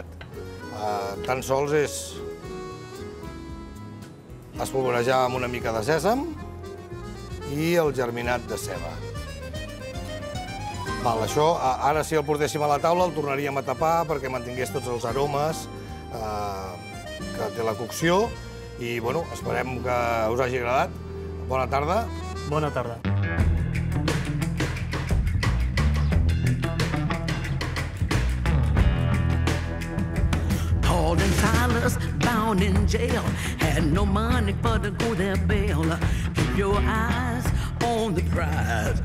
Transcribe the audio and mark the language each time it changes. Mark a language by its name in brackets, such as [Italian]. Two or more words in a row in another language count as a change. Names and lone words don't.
[Catalan] Tan sols és espolvorejar amb una mica de sèsam i el germinat de ceba. Això, ara si el portéssim a la taula el tornaríem a tapar perquè mantingués tots els aromes que té la cocció i, bueno, esperem que us hagi agradat. Bona tarda. Bona tarda. [English] Paul and Silas bound in jail, had no money for to go their bail. Keep your eyes on the prize.